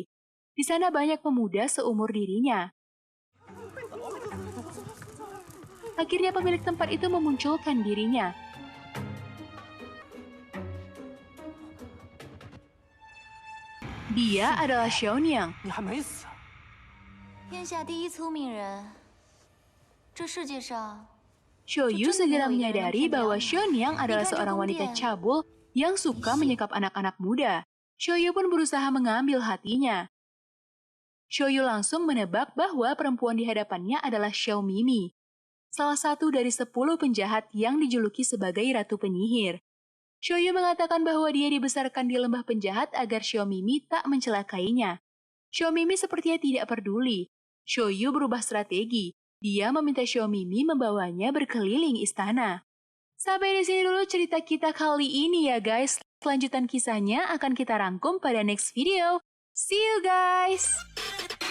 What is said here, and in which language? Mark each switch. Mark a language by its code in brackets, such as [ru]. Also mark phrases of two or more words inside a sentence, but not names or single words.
[id] Di sana banyak pemuda seumur dirinya. Akhirnya pemilik tempat itu memunculkan dirinya. Dia adalah Xiaoniang. [zh] 你还没死？天下第一聪明人，这世界上 [id] Shoyu segera menyadari bahwa Xiaoniang adalah seorang wanita cabul yang suka menyekap anak-anak muda. Shoyu pun berusaha mengambil hatinya. Shoyu langsung menebak bahwa perempuan di hadapannya adalah Xiao Mimi, salah satu dari 10 penjahat yang dijuluki sebagai Ratu Penyihir. Shoyu mengatakan bahwa dia dibesarkan di lembah penjahat agar Xiao Mimi tak mencelakainya. Xiao Mimi sepertinya tidak peduli. Shoyu berubah strategi. Dia meminta Xiao Mimi membawanya berkeliling istana. Sampai di sini dulu cerita kita kali ini ya guys. Kelanjutan kisahnya akan kita rangkum pada [en] next video. See you guys!